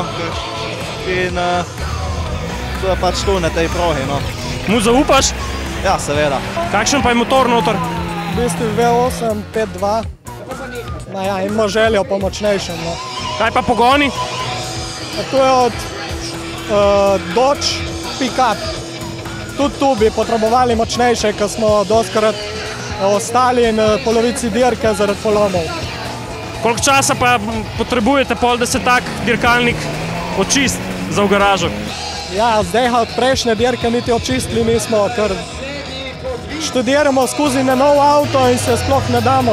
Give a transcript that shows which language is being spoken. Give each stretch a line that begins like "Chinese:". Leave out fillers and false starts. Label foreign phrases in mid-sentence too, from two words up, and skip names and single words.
Slovenian: In to je pač tu na tej progi. Mu zaupaš? Ja, seveda. Kakšen pa je motor noter? V bistvu V8, 5.2. Ja, ima željo po močnejšem. Kaj pa pogoni? To je od Dodge pick-up. Tudi tu bi potrebovali močnejše, ker smo dostakrat ostali in polovici dirke zaradi polomov. Koliko časa pa potrebujete pol, da se tak dirkalnik očisti za v garažo? Ja, zdaj od prejšnje dirke niti očistili nismo, ker študiramo skozi na nov avto in se sploh ne damo.